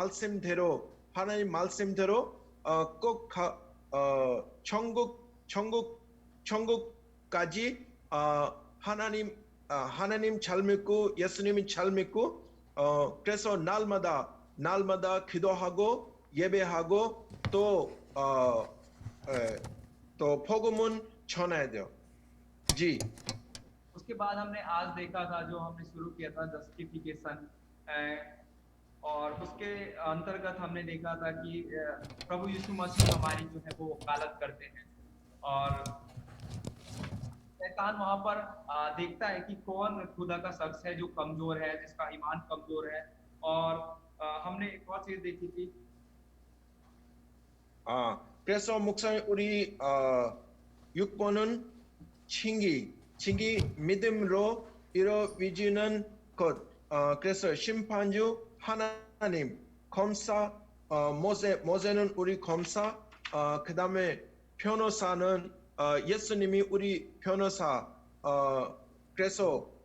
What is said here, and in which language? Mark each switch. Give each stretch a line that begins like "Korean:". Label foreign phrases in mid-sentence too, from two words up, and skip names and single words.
Korean: 말씀대로 꼭 천국까지 하나님 잘 믿고 예수님이 잘 믿고 그래서 날마다 기도하고 예배하고 또 복음은 전해야 돼요.
Hindi: उसके बाद हमने आज देखा था जो हमने शुरू किया था जस्टिफिकेशन और उसके अंतर्गत हमने देखा था कि प्रभु यीशु मसीह हमारी जो है वो वकालत करते हैं और शैतान वहां पर देखता है कि कौन खुदा का शख्स है जो कमजोर है, जिसका ईमान कमजोर है। और हमने एक और चीज देखी थी
Korean: 그래서 목사님 우리 6번은 칭기 믿음으로 이루어지는 것. 그래서 심판주 하나님 검사 모세는 우리 검사 그다음에 변호사는 예수님이 우리 변호사 그래서